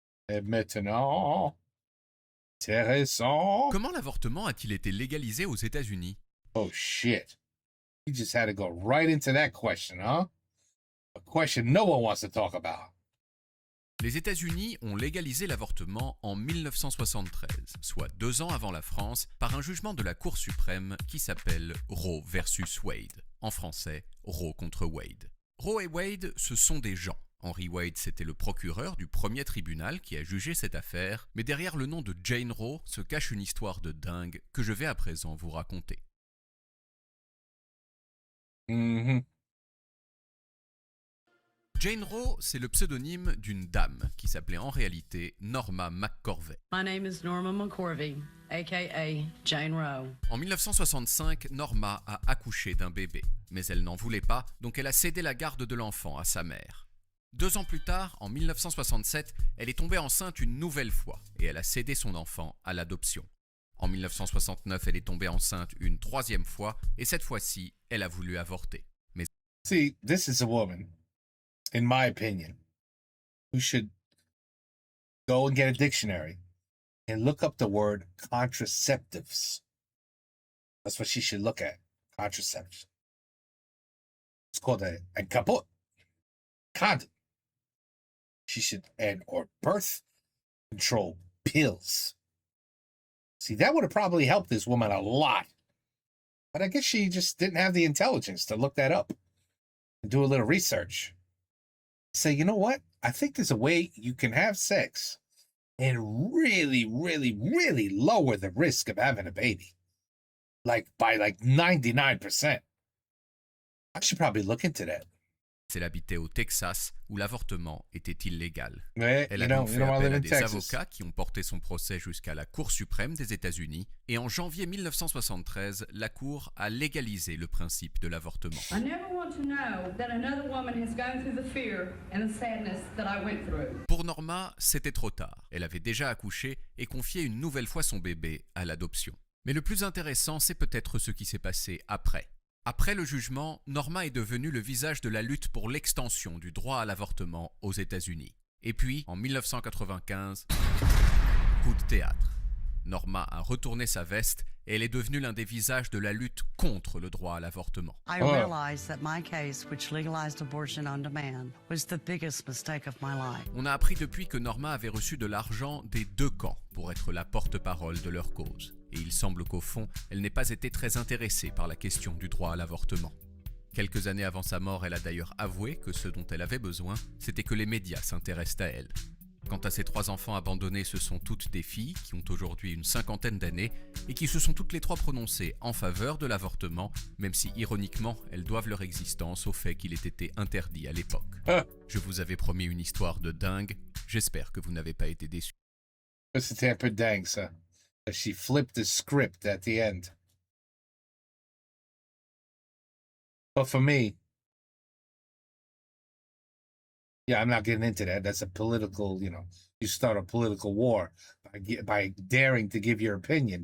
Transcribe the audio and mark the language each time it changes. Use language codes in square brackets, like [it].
[fr] Et maintenant, intéressant. Comment l'avortement a-t-il été légalisé aux États-Unis? [en] Oh shit. You just had to go right into that question, huh? A question no one wants to talk about. [fr] Les États-Unis ont légalisé l'avortement en 1973, soit 2 ans avant la France, par un jugement de la Cour suprême qui s'appelle Roe versus Wade. En français, Roe contre Wade. Roe et Wade, ce sont des gens. Henry Wade, c'était le procureur du premier tribunal qui a jugé cette affaire, mais derrière le nom de Jane Roe se cache une histoire de dingue que je vais à présent vous raconter. Jane Roe, c'est le pseudonyme d'une dame qui s'appelait en réalité Norma McCorvey. [en] My name is Norma McCorvey, aka Jane Roe. [fr] En 1965, Norma a accouché d'un bébé, mais elle n'en voulait pas, donc elle a cédé la garde de l'enfant à sa mère. 2 ans plus tard, en 1967, elle est tombée enceinte une nouvelle fois et elle a cédé son enfant à l'adoption. En 1969, elle est tombée enceinte une 3e fois et cette fois-ci, elle a voulu avorter. Mais [en] See, this is a woman, in my opinion, who should go and get a dictionary and look up the word contraceptives. That's what she should look at. Contraceptives. It's called a caput. Condom. She should, or birth control pills. See, that would have probably helped this woman a lot. But I guess she just didn't have the intelligence to look that up and do a little research. Say, you know what? I think there's a way you can have sex and really, really, really lower the risk of having a baby. By 99%. I should probably look into that. [fr] elle habitait au Texas où l'avortement était illégal. Ouais, Elle a donc fait appel à des avocats qui ont porté son procès jusqu'à la Cour suprême des États-Unis et en janvier 1973, la Cour a légalisé le principe de l'avortement. [en] I never want to know that another woman has gone through the fear and the sadness that I went through. [fr] Pour Norma, c'était trop tard. Elle avait déjà accouché et confié une nouvelle fois son bébé à l'adoption. Mais le plus intéressant, c'est peut-être ce qui s'est passé après. Après le jugement, Norma est devenue le visage de la lutte pour l'extension du droit à l'avortement aux États-Unis. Et puis, en 1995, coup de théâtre. Norma a retourné sa veste et elle est devenue l'un des visages de la lutte contre le droit à l'avortement. [en] I realized that my case, which legalized abortion on demand, was the biggest mistake of my life. [fr] On a appris depuis que Norma avait reçu de l'argent des 2 camps pour être la porte-parole de leur cause. Et il semble qu'au fond, elle n'ait pas été très intéressée par la question du droit à l'avortement. Quelques années avant sa mort, elle a d'ailleurs avoué que ce dont elle avait besoin, c'était que les médias s'intéressent à elle. Quant à ses 3 enfants abandonnés, ce sont toutes des filles qui ont aujourd'hui une 50aine d'années et qui se sont toutes les 3 prononcées en faveur de l'avortement, même si ironiquement, elles doivent leur existence au fait qu'il ait été interdit à l'époque. Je vous avais promis une histoire de dingue, j'espère que vous n'avez pas été déçus. C'était un peu dingue, ça. [en] She flipped the script at the end. But for me, yeah, I'm not getting into that. That's a political, you start a political war by daring to give your opinion.